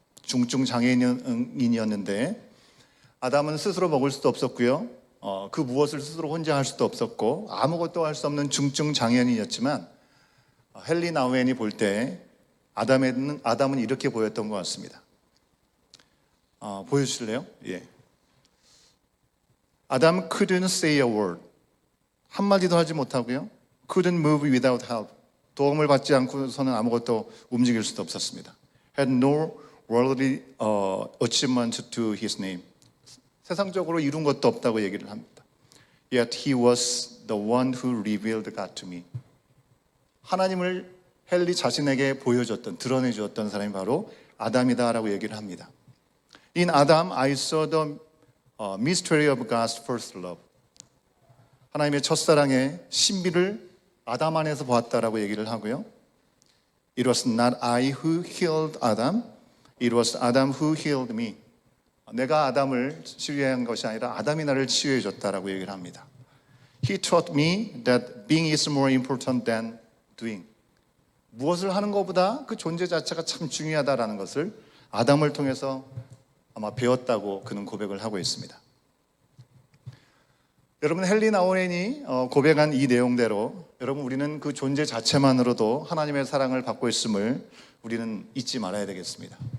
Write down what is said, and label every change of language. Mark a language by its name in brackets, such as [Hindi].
[Korean] 중증 장애인이었는데 아담은 스스로 먹을 수도 없었고요. 그 무엇을 스스로 혼자 할 수도 없었고 아무것도 할 수 없는 중증 장애인이었지만 헨리 나우엔이 볼 때 아담은 이렇게 보였던 것 같습니다. 보여주실래요? 예. [English] 아담 couldn't say a word. [Korean] 한마디도 하지 못하고요. [English] couldn't move without help. [Korean] 도움을 받지 않고서는 아무것도 움직일 수도 없었습니다. [English] had no worldly achievement to his name. [Korean] 세상적으로 이룬 것도 없다고 얘기를 합니다. [English] Yet he was the one who revealed God to me. [Korean] 하나님을 헨리 자신에게 보여줬던, 드러내주었던 사람이 바로 아담이다라고 얘기를 합니다. [English] In Adam, I saw the mystery of God's first love. [Korean] 하나님의 첫사랑의 신비를 아담 안에서 보았다라고 얘기를 하고요. [English] It was not I who healed Adam. It was Adam who healed me. [Korean] 내가 아담을 치유한 것이 아니라 아담이 나를 치유해 줬다라고 얘기를 합니다. [English] He taught me that being is more important than doing. [Korean] 무엇을 하는 것보다 그 존재 자체가 참 중요하다라는 것을 아담을 통해서 아마 배웠다고 그는 고백을 하고 있습니다. 여러분, 헨리 나우엔이 고백한 이 내용대로 여러분, 우리는 그 존재 자체만으로도 하나님의 사랑을 받고 있음을 우리는 잊지 말아야 되겠습니다.